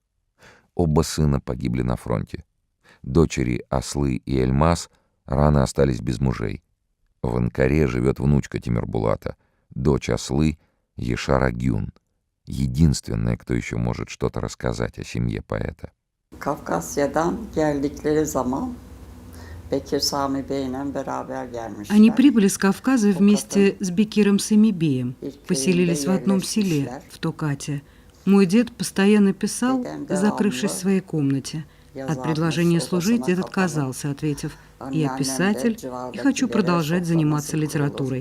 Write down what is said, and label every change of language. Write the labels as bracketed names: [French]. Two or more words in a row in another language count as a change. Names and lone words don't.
[Russian] Оба сына погибли на фронте. Дочери Аслы и Эльмас рано остались без мужей. В Анкаре живет внучка Тимирбулата, дочь Аслы Ешар Гюн, единственная, кто еще может что-то рассказать о семье поэта. [Turkish] Kafkasya'dan geldikleri zaman Bekir Sami Bey'le beraber gelmişler. [Russian] Они прибыли с Кавказа вместе с Бекиром Самибеем, поселились в одном селе, в Токате. Мой дед постоянно писал, закрывшись в своей комнате. От предложения служить дед отказался, ответив: «Я писатель и хочу продолжать заниматься литературой».